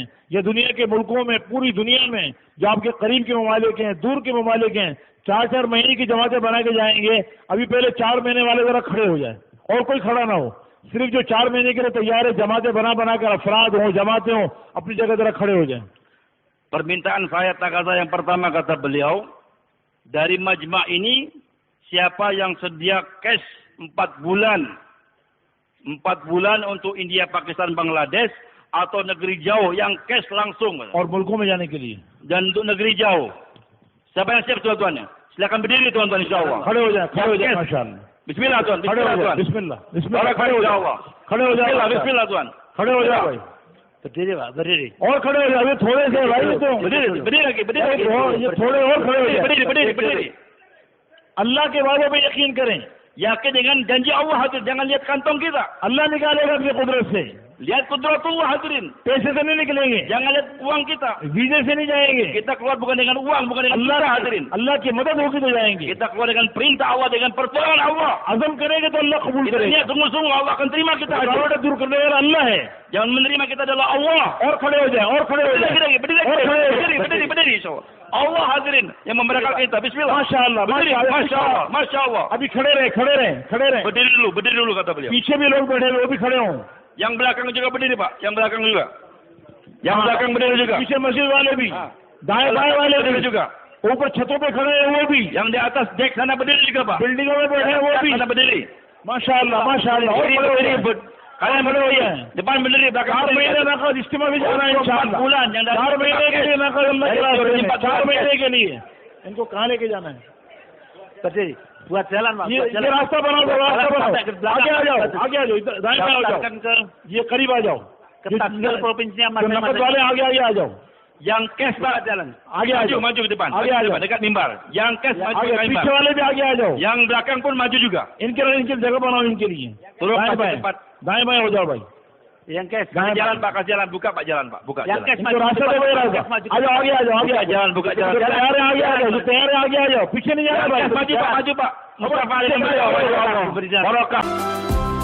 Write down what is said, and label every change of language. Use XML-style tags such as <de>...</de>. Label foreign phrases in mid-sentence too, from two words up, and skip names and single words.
<hi>या दुनिया के मुल्कों में, पूरी दुनिया में जो आपके करीब के ममालिक हैं, दूर के ममालिक हैं, 4-4 महीने की जमातें बना के जाएंगे। अभी पहले 4 महीने वाले जरा खड़े हो जाए और कोई खड़ा ना हो, सिर्फ जो 4 महीने के लिए तैयार है, जमातें बना कर अफराद हो, जमातें हो, अपनी जगह जरा खड़े हो जाए।</hi> <id>Permintaan saya takaza yang pertama kata beliau, dari majma' ini siapa yang sedia cash 4 bulan. 4 bulan untuk India, Pakistan, Bangladesh atau negeri jauh yang cash langsung.</id> <hi>और मुल्कों में जाने के लिए</hi> <id>Dan untuk negeri jauh. Siapa yang siap tuan-tuan? Silakan berdiri tuan-tuan insyaallah.</id> <hi>खड़े हो जाए माशाअल्लाह।</hi> <id>Bismillah tuan, bismillah tuan.</id> <hi>बिस्मिल्लाह खड़े हो जाओ। खड़े हो जाओ,</hi> <id>Bismillah tuan.</id> <hi>खड़े हो जाओ भाई,</hi> <id>Berdiri.</id> <hi>और खड़े हो जाओ, थोड़े से भाई, तो</hi> <id>Berdiri lagi.</id> <hi>ये थोड़े और खड़े हो जाओ।</hi> <id>Berdiri.</id> <hi>अल्लाह के वादों पे यकीन करें,</hi> <id>Yakin dengan janji Allah hadir. Jangan lihat kantong kita.</id> <hi>अल्लाह निकालेगा अपनी कुदरत से,</hi> <id>Lihat kudratullah hadirin.</id> <hi>पैसे से नहीं निकलेंगे,</hi> <id>Jangan lihat uang kita.</id> <hi>वीजे से नहीं जाएंगे,</hi> <id>Kita keluar bukan dengan uang, bukan dengan</id> <hi>अल्लाह</hi> <id>kita hadirin.</id> <hi>अल्लाह की मदद होगी तो जाएंगे।</hi> <id>Kita keluar dengan perintah Allah, dengan pertolongan Allah.</id> <hi>अज़म करेंगे तो अल्लाह कबूल</hi> <id>Kita</id> <hi>करेगा।</hi> <id>niat sungguh-sungguh Allah akan terima kita.</id> <hi>रुकावटें दूर करने वाला अल्लाह है।</hi> <id>Jangan menerima kita adalah Allah.</id> <hi>और खड़े हो जाए, और खड़े हो जाए,</hi> <id>Berdiri insyaallah. Allah hadirin yang memberkati kita. Bismillah.</id> <hi>माशाअल्लाह,</hi> <id>Berdiri.</id> <hi>माशाअल्लाह।</hi> <id>Masya Allah.</id> <hi>अभी खड़े रहे।</hi> <id>Berdiri dulu kata beliau.</id> <hi>पीछे भी लोग बैठे हैं, वो भी खड़े हों।</hi> <id>Yang belakang juga berdiri Pak. Yang belakang juga. Yang belakang berdiri juga.</id> <hi>पीछे मस्जिद वाले भी, हाँ। दाएं बाएं वाले</hi> <id>Berdiri</id> <hi>भी,</hi> <id>juga.</id> <hi>ऊपर छतों पे खड़े हैं वो भी,</hi> <id>Yang di atas dek sana berdiri juga Pak.</id> <hi>बिल्डिंगों में बैठे हैं वो भी।</hi> <id>Sana berdiri.</id> <hi>माशाअल्लाह, माशाअल्लाह। और खड़े हो जाए,</hi> <id>Kalian berdiri ya. Depan berdiri, belakang 4 berdiri.</id> <hi>महीने नकद इज्तिमा भी जाना है 4 इंशाअल्लाह।</hi> <id>bulan yang dari</id> <hi>4 महीने के लिए नकद अल्लाह के रास्ते में, 4 4 महीने के लिए इनको कहाँ लेके जाना है?</hi> <id>buat jalan Pak.</id> <hi>ये रास्ता बनाओ, आगे आ जाओ, इधर दाएं बाएं आ जाओ, ये करीब आ जाओ,</hi> <id>provinsinya</id> <hi>जो नकद वाले आगे आ जाओ,</hi> <id>Yang cash Pak jalan.</id> <hi>आगे आ जाओ,</hi> <id>Maju ke depan.</id> <hi>आगे आ जाओ,</hi> <id>Dekat mimbar. Yang cash maju</id> <hi>आगे</hi> <id>ke mimbar.</id> <hi>पीछे वाले भी आगे आ जाओ,</hi> <id>Yang belakang pun maju juga.</id> <hi>इनके जगह बनाओ इनके लिए।</hi> <id>Turun</id> <hi>दाएं</hi> <id>Pak</id> <hi>बाएं,</hi> <id>cepat.</id> <hi>दाएं बाएं हो जाओ भाई।</hi> <id>Yang cash Jangan, jalan Pak. Pak, kasih jalan, buka Pak jalan Pak, buka Yang jalan.</id> <hi>cash इनको रास्ता दे भाई, रास्ता आ जाओ, आगे आ जाओ,</hi> <id>Buka jalan, buka jalan.</id> <hi>जो तैयार है आगे आ जाओ, जो तैयार है आगे आ जाओ, पीछे नहीं जाना</hi> <id>Yang</id> <hi>भाई,</hi> <id>cash maju Pak, maju Pak. Mustafa Ali beliau. Beri jalan.</id> <hi>बरकत।</hi>